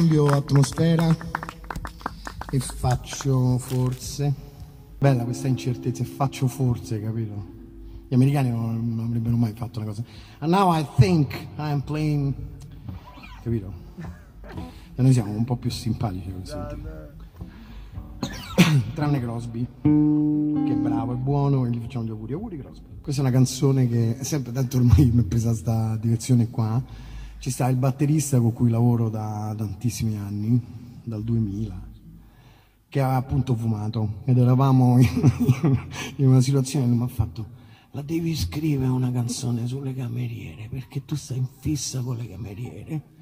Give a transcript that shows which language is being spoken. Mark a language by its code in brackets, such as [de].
[it] Atmosfera e faccio forse, bella questa incertezza, e faccio forse, capito? Gli americani non avrebbero mai fatto una cosa. [en] And now I think I'm playing, capito? [it] E noi siamo un po' più simpatici così. Tranne Crosby, che è bravo e buono, e gli facciamo gli auguri. Auguri Crosby. Questa è una canzone che è sempre, tanto ormai mi è presa sta direzione qua. Ci sta il batterista con cui lavoro da tantissimi anni, dal 2000, che ha appunto fumato, ed eravamo in una situazione che mi ha fatto: la devi scrivere una canzone sulle cameriere, perché tu stai in fissa con le cameriere.